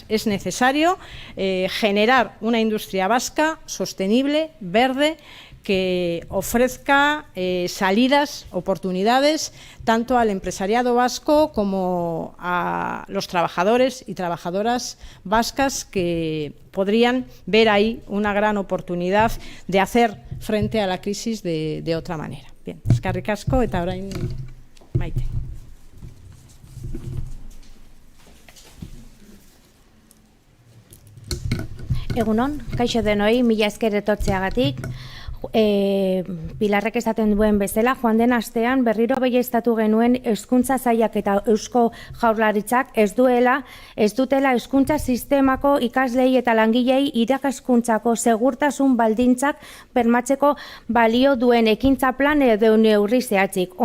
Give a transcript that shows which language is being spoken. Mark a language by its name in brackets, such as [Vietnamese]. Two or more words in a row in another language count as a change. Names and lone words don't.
[Spanish] Es necesario generar una industria vasca sostenible, verde, que ofrezca salidas, oportunidades, tanto al empresariado vasco como a los trabajadores y trabajadoras vascas que podrían ver ahí una gran oportunidad de hacer frente a la crisis de otra manera. Bien, [Basque] eskerrik asko eta orain Maite. Egunon, kaixo denoi, mila esker etortzeagatik. Pilarrek esaten duen bezala, joan den astean berriro baieztatu genuen hezkuntza sailak eta Eusko Jaurlaritzak ez dutela hezkuntza sistemako ikaslei eta langilei irakaskuntzako segurtasun baldintzak bermatzeko balio duen ekintza plan edo neurri zehatzik.